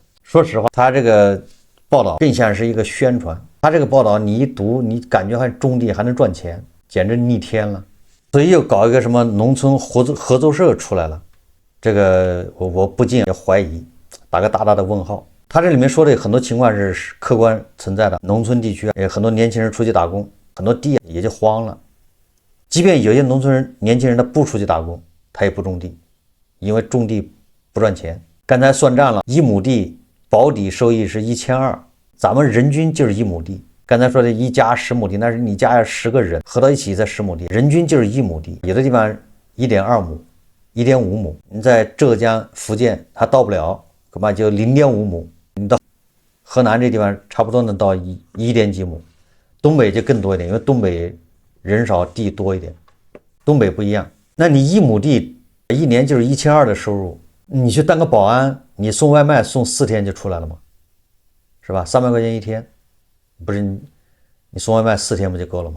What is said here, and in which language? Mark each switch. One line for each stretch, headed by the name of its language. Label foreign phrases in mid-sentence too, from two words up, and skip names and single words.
Chinese: 說實話，他這個報道更像是一個宣傳。他這個報道你一讀，你感覺還種地還能賺錢，簡直逆天了。所以又搞一個什麼農村合作社出來了。這個我不禁也懷疑，打個大大的問號。他這裡面說的很多情況是客觀存在的，農村地區也很多年輕人出去打工，很多地也就荒了。即便有些農村人年輕人他不出去打工，他也不種地，因為种地不賺錢。剛才算賬了，1畝地保底收益是1200，咱們人均就是1畝地。剛才說的一家10畝地，那是你家要10個人合到一起才10畝地，人均就是1畝地，有的地方1.2畝。1.5畝，你在浙江、福建还到不了，恐怕就0.5畝。你到河南这地方差不多能到1 點幾畝，東北就更多一點，因為東北人少地多一點，東北不一樣。那你1畝地1年就是1200的收入，你去當個保安，你送外賣送4天就出來了嗎？是吧？300塊錢一天，不是你送外賣4天不就夠了嗎？